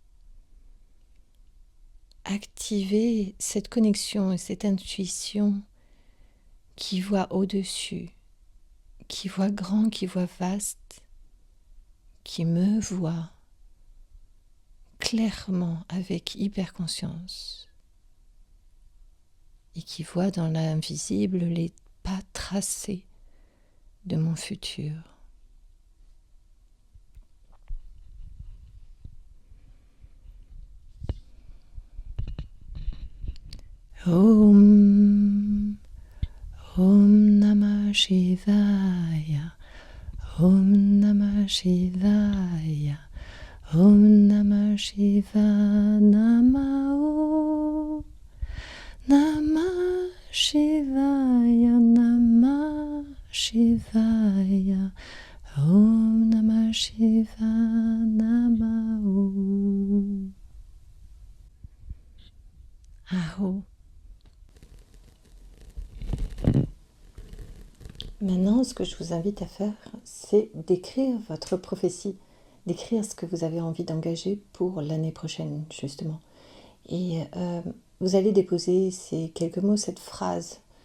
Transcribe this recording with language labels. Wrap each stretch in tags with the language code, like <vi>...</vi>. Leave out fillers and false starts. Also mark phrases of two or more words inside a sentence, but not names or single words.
<fr>Activer cette connexion et cette intuition qui voit au-dessus, qui voit grand, qui voit vaste, qui me voit clairement avec hyperconscience et qui voit dans l'invisible les pas tracés de mon futur.</fr> <sa>ॐ, ॐ नमः शिवाय, ॐ नमः शिवाय, ॐ नमः शिवाय, नमः नमः शिवाय, नमः शिवाय, ॐ नमः शिवाय, नमः Aho.</sa> <fr>Maintenant, ce que je vous invite à faire, c'est d'écrire votre prophétie, d'écrire ce que vous avez envie d'engager pour l'année prochaine, justement. Et vous allez déposer ces quelques mots, cette phrase.</fr>